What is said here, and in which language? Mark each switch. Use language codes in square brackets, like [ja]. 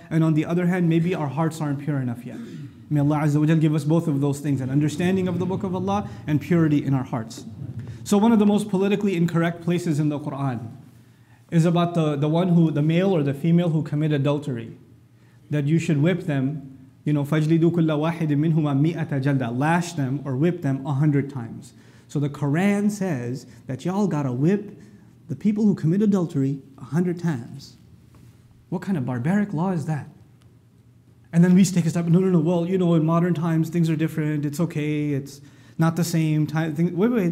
[en] And on the other hand, maybe our hearts aren't pure enough yet. May Allah Azza wa Jal give us both of those things, an understanding of the Book of Allah and purity in our hearts. So one of the most politically incorrect places in the Quran is about the one who, the male or the female who commit adultery, that you should whip them. You know, [ar] فَجْلِدُوا كُلَّ وَاحِدٍ مِّنْهُمَا مِئَةَ جَلْدًا. [en] Lash them or whip them 100 times. So the Quran says that y'all gotta whip the people who commit adultery 100 times. What kind of barbaric law is that? And then we take a step, no. Well, you know, in modern times, things are different. It's okay. It's not the same time. Wait.